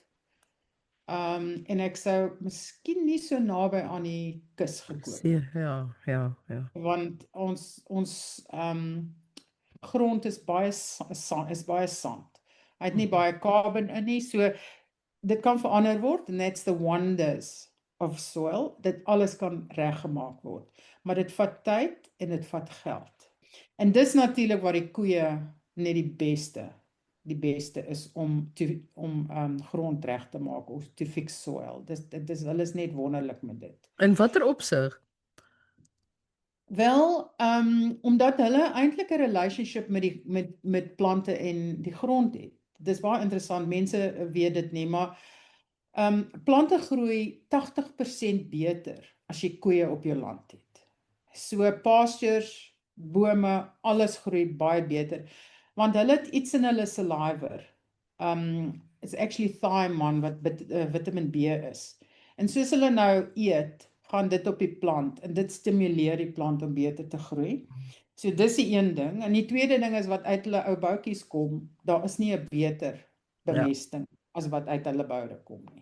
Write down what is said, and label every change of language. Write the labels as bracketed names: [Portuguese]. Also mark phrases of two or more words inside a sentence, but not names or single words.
[Afrikaans] En ek sou miskien nie so naby aan die kus gekoop het. Ja. Want ons grond is baie sand. Hy het nie baie carbon in nie, so dit kan verander word [English] and that's the wonders of soil, [Afrikaans] dat alles kan reggemaak word. Maar dit vat tyd en dit vat geld. En dis natuurlik waar die koeie net die beste is om grond reg te maak of [English] to fix soil. [Afrikaans] Hulle is net wonderlik met dit. In watter opsig? Wel, omdat hulle eintlik 'n relationship met plante en die grond het. Dis baie interessant, mense weet dit nie, maar Plante groei 80% beter as jy koeie op jou land het. So pastures, bome, alles groei baie beter, want hulle het iets in hulle saliva. [English] It's actually thymine [Afrikaans] wat Vitamin B is. En soos hulle nou eet, gaan dit op die plant en dit stimuleer die plant om beter te groei. So dis die een ding. En die tweede ding is wat uit hulle ou boutjies kom, daar is nie 'n beter bemesting as wat uit hulle boude kom nie.